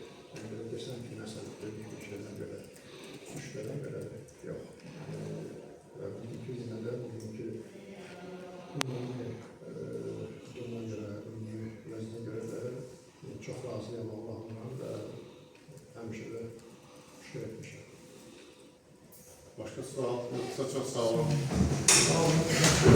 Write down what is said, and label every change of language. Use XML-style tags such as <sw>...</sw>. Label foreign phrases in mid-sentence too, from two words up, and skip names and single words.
<az>Belə desəm ki, məsələn, bir şeydən belə, düşlərdən belə yox. Və bugünkü günədə, bugünkü duruma görə, ümumi vəzinə görə də çox razıyam Allah'ımla və həmişə də şükür etmişəm.</az> <tr>Başka sual yoksa çok sağ olun. Sağ olun.</tr>